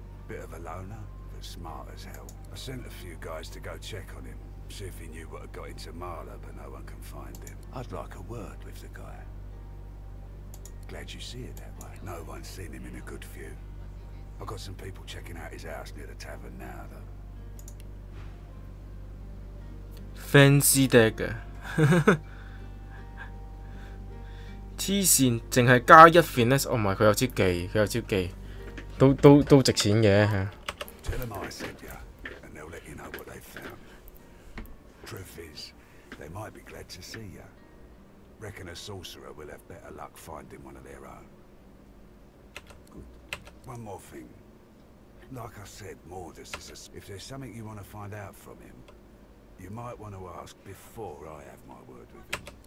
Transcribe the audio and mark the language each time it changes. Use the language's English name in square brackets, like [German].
[English] Bit of a loner, but smart as hell. I sent a few guys to go check on him. See if he knew what had got into Marla, but no one can find him. I'd like a word with the guy. Glad you see it that way. No one's seen him in a good few. I've got some people checking out his house near the tavern now, though. [Cantonese] Fancy dagger 黐線，淨係加一 finesse， 哦唔係佢有招技，佢有招技，都值錢嘅嚇。 [English] Tell them I sent you, and they'll let you know what they found. Truth is, they might be glad to see you. Reckon a sorcerer will have better luck finding one of their own. One more thing. Like I said, Mordus is a... If there's something you want to find out from him, you might want to ask before I have my word with him.